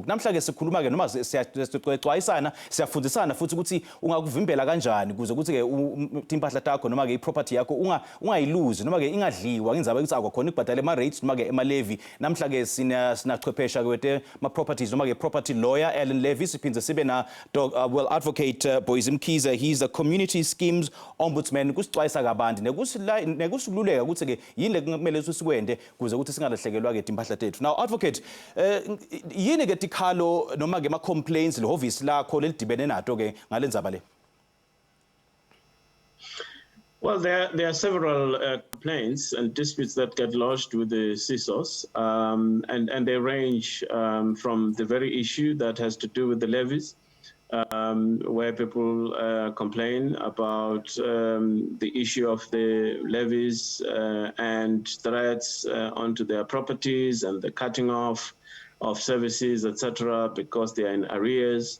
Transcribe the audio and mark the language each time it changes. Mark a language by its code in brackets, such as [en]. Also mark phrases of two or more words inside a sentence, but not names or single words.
[ss] Namhla ke sikhuluma ke noma siyacwayisana siyafundisana futhi ukuthi ungakuvimbela kanjani kuze ukuthi ke impahla takho noma ke iproperty yakho ungayiluzi noma ke ingadliwa ngendzaba ukuthi akwakhona ukubhadala ama-rates noma ke ema-levy. Namhla ke sinachwephesha ke ma-properties noma ke [en] property lawyer [ss] Ellen Levies, siphindze sibe na advocate Boys Mkhize. [en] He's a community schemes ombudsman. [ss] Kusixwayisa kabanti nekusiluleka ukuthi ke yini lekumele sikwende kuze ukuthi singalahlekelwa ke impahla tethu. [en] Now advocate, [ss] yini ke tikhalo noma ke ma-complaints lehhovisi lakho lelidibene nato ke ngalendzaba le? [en] Well, there are several complaints and disputes that get lodged with the CISOs, and they range from the very issue that has to do with the levies, where people complain about the issue of the levies and threats onto their properties and the cutting off of services, etc., because they are in arrears.